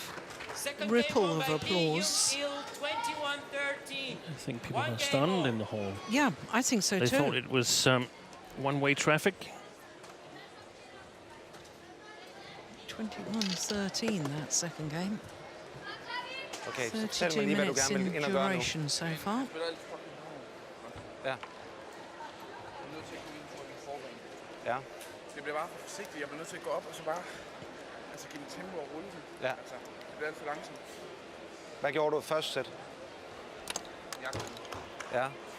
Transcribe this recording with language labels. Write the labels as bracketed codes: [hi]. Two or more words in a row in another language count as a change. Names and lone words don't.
[en] Second ripple game of by applause. Hyun, 21-13. I think people One are game stunned all. in the hall. Yeah, I think so They too. thought it was one-way traffic. 21-13, that second game. [da] Okay, så fortæl [en] 32 [da] mig lige, hvad du [en] minutes [da] gerne [en] in [da] vil ind og gøre nu. [en] duration so far. [da] Ja. Ja. Det bliver bare for forsigtigt. Jeg bliver nødt til at gå op og så bare give dem tempo og rulle den. Ja. Altså, det bliver alt for langsomt. Hvad gjorde du i første sæt? Ja.